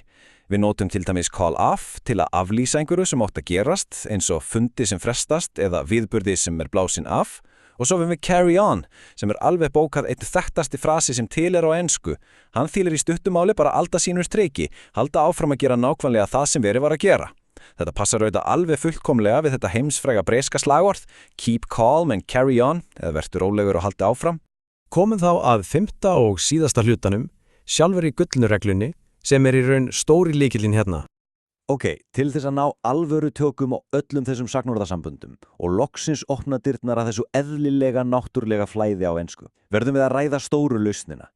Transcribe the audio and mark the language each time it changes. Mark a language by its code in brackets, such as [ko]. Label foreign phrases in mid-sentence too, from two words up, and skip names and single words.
[is] Við notum til dæmis [en] call off [is] til að aflýsa einhverju sem átt að gerast, eins og fundi sem frestast eða viðburði sem er blásin af. Og svo við [en] carry on, [is] sem er alveg bókað einn þekktasti frasi sem til á ensku. Hann þýlir í stuttumáli bara alda sínur streiki, halda áfram að gera nákvæmlega það sem verið var að gera. Þetta passar auðvitað alveg fullkomlega við þetta heimsfræga breska slagorð, [en] keep calm and carry on, [is] eða vertu rólegur og haldi áfram. Komum þá að 5. og síðasta hlutanum, sjálfur í gullnureglunni, sem er í raun stóri lykillinn hérna. Ok, til þess að ná alvöru tökum á öllum þessum sagnorðasamböndum og loksins opna dyrnar að þessu eðlilega náttúrlega flæði á ensku, verðum við að ræða stóru lausnina.